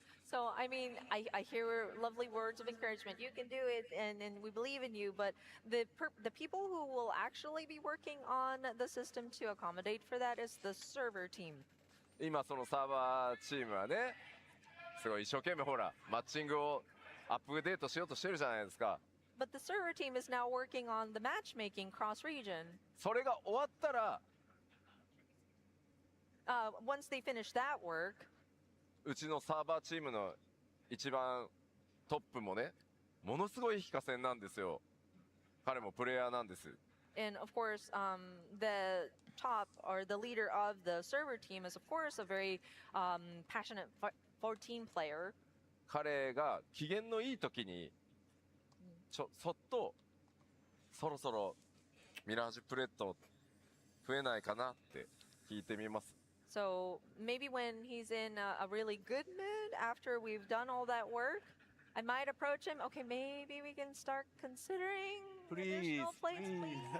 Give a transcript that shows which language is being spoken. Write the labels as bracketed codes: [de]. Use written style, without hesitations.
[en] So, I mean, I hear lovely words of encouragement. You can do it, and we believe in you. But the people who will actually be working on the system to accommodate for that is the server team. [ja] 今そのサーバーチームはね、すごい一生懸命ほら、マッチングをアップデートしようとしてるじゃないですか。 [en] But the server team is now working on the matchmaking cross-region. [ja] それが終わったら、 [en] Once they finish that work, [ja] うちのサーバーチームの一番トップもね、ものすごい非化戦なんですよ。彼もプレイヤーなんです。 [en] and of course, the top or the leader of the server team is, of course, a very passionate 14 player. [ja] 彼が機嫌のいい時にそっとそろそろミラージュプレート増えないかなって聞いてみます。 [en] So maybe when he's in a really good mood after we've done all that work, I might approach him. Okay, maybe we can start considering additional plates, please.